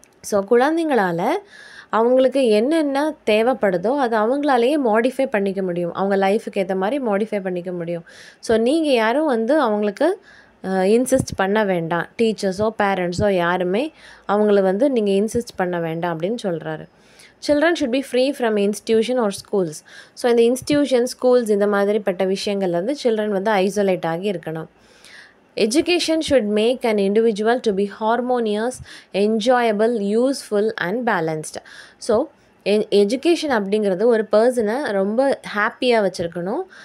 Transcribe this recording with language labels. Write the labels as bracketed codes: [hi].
[ta] So குழந்தைங்களால் அவங்களுக்கு என்னென்ன தேவைப்படுதோ அதை அவங்களாலேயே மாடிஃபை பண்ணிக்க முடியும், அவங்க லைஃபுக்கு ஏற்ற மாதிரி மாடிஃபை பண்ணிக்க முடியும். ஸோ நீங்கள் யாரும் வந்து அவங்களுக்கு இன்சிஸ்ட் பண்ண வேண்டாம், டீச்சர்ஸோ பேரண்ட்ஸோ யாருமே அவங்கள வந்து நீங்கள் இன்சிஸ்ட் பண்ண வேண்டாம் அப்படின்னு சொல்கிறாரு. [en] Children should be free from institution or schools. [ta] So இந்த இன்ஸ்டியூஷன், ஸ்கூல்ஸ் இந்த மாதிரிப்பட்ட விஷயங்கள்லேருந்து சில்ட்ரன் வந்து ஐசோலேட் ஆகி இருக்கணும். [en] Education should make an individual to be harmonious, enjoyable, useful and balanced. [ta] So education அப்படிங்கிறது ஒரு பர்சனை ரொம்ப ஹாப்பியாக வச்சுருக்கணும்.